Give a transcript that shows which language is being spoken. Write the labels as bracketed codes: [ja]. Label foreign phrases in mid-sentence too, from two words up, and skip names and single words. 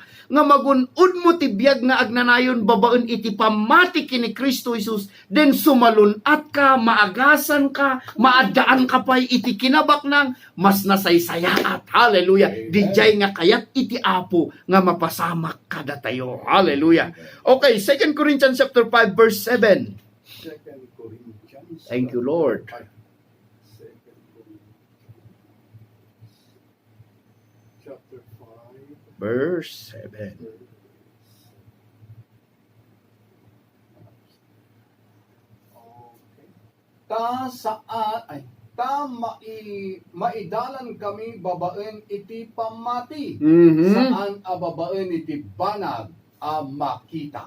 [ilo] Nga magunod mo ti biag nga agnanayon babaen iti pamati kini Kristo Jesus. Den sumalunat ka, maagasan ka, maadaan ka pa'y iti kinabaknang mas nasaysayaat. Hallelujah. Dijay nga kayat iti Apo nga mapasamak kada tayo. Hallelujah. [en] Okay, 2 Corinthians chapter 5 verse 7. Thank you, Lord. Chapter 5. Verse 7. [ilo] Maidalan kami babaen iti pamati. Mhm. Saan a babaen iti banag a makita.